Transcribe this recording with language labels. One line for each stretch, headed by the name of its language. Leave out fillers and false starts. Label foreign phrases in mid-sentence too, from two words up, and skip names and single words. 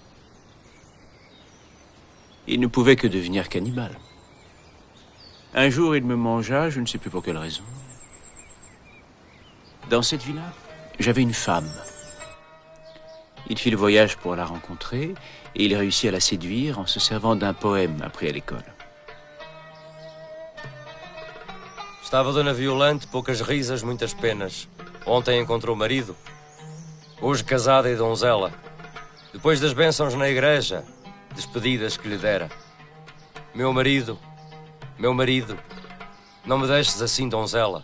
French: Il ne pouvait que devenir cannibale. Un jour, il me mangea, je ne sais plus pour quelle raison. Dans cette villa, j'avais une femme. Il fit le voyage pour la rencontrer, et il réussit à la séduire en se servant d'un poème appris à l'école.
Portuguese: Estava Dona Violante, poucas risas, muitas penas. Ontem encontrou o marido. Hoje casada e donzela. Depois das bênçãos na igreja, despedidas que lhe dera. Meu marido, não me deixes assim, donzela.